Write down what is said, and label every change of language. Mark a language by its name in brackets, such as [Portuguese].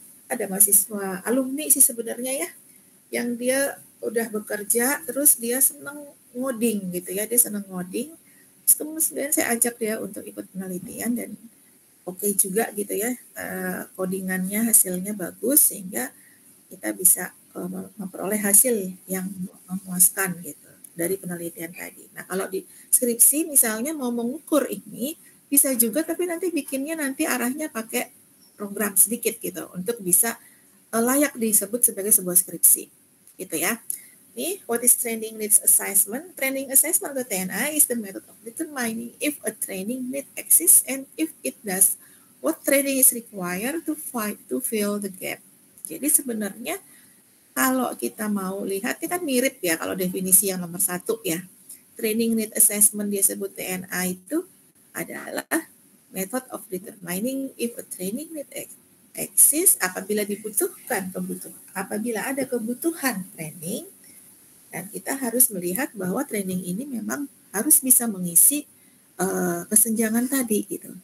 [Indonesian] ada mahasiswa alumni sih sebenarnya ya, yang dia udah bekerja, terus dia senang ngoding gitu ya, dia senang ngoding, terus kemudian saya ajak dia untuk ikut penelitian dan oke juga gitu ya, codingannya hasilnya bagus sehingga kita bisa memperoleh hasil yang memuaskan gitu dari penelitian tadi. Nah, kalau di skripsi misalnya mau mengukur ini bisa juga, tapi nanti bikinnya nanti arahnya pakai program sedikit gitu untuk bisa layak disebut sebagai sebuah skripsi gitu ya. [English] Nih, what is training needs assessment? Training assessment atau TNA is the method of determining if a training need exists and if it does, what training is required to fill the gap. [Indonesian] Jadi sebenarnya kalau kita mau lihat, ini kan mirip ya kalau definisi yang nomor 1 ya. Training need assessment dia sebut TNA itu adalah [English] method of determining if a training need exists [Indonesian] apabila ada kebutuhan training, dan kita harus melihat bahwa training ini memang harus bisa mengisi kesenjangan tadi gitu.